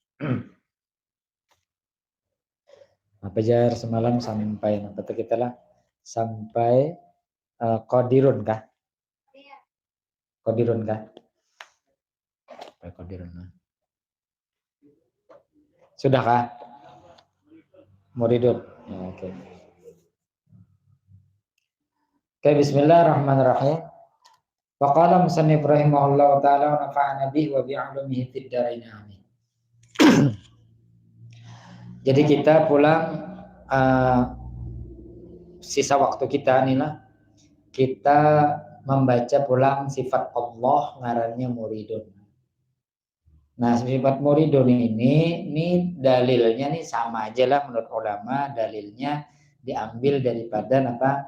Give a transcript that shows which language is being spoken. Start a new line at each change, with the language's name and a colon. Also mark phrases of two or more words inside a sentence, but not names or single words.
Banjar: Apa jar semalam sampai apa tuh kita lah sampai qadirun kah? Qadirun kah? Sampai qadirun. Sudahkah? Muridun. Ya, oke. Oke,
Arabic: بسم الله الرحمن الرحيم. وقال المصنف رحمه الله تعالى ونفعنا به وبعلومه في الدارين آمين.
Banjar: Jadi kita pulang sisa waktu kita nih lah, kita membaca pulang sifat Allah ngarannya muridun. Nah, sifat muridun ini dalilnya nih sama aja lah menurut ulama, dalilnya diambil daripada apa?